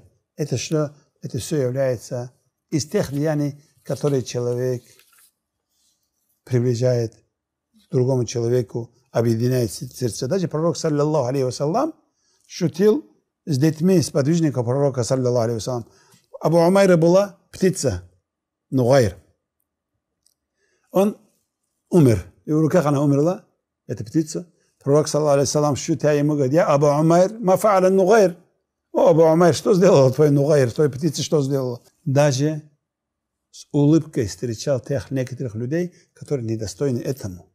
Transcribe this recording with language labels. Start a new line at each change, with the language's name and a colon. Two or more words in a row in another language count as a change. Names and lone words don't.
Russian: Это что? Это все является из тех деяний, которые человек приближает к другому человеку, объединяет сердце. Даже пророк,
Arabic: صلى الله عليه وسلم,
Russian: шутил с детьми, с подвижником пророка,
Arabic: صلى الله عليه وسلم.
Russian: Абу Умайра была птица, Нугайр. Он умер. И в руках она умерла, эта птица. Пророк,
Arabic: صلى الله عليه وسلم,
Russian: шутя ему говорит:
Arabic: «يا أبا عمير، ما فعل النغير».
Russian: О, Абу Умайр, что сделала твой Нугайр, твоя птица что сделала? Даже с улыбкой встречал тех некоторых людей, которые недостойны этому.